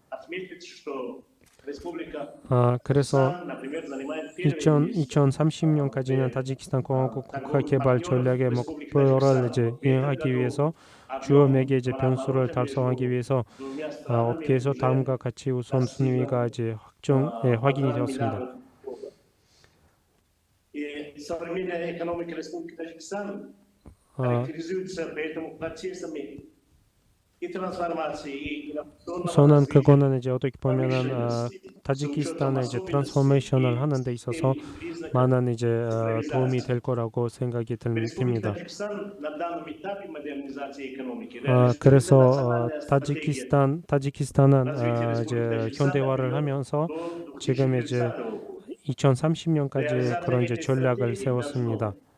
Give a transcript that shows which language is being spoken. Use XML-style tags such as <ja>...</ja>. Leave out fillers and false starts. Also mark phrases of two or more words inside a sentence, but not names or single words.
<ko>그래서 2030년까지는 타지키스탄 공화국 국가 개발 전략의 목표를 이제 이행하기 위해서 주요 매개 이제 변수를 달성하기 위해서 업계에서 다음과 같이 우선순위가 이제 확인이 되었습니다.</ko> <ru>Современная экономика Республики Таджикистан характеризуется поэтому процессами и трансформации, и</ru> <ko>우선은 그거는 이제 어떻게 보면은 타지키스탄의 이제 트랜스포메이션을 하는 데 있어서 많은 이제 도움이 될 거라고 생각이 듭니다. 그래서 타지키스탄은 이제 현대화를 하면서 지금 이제 2030년까지 그런 이제 전략을 세웠습니다.</ko>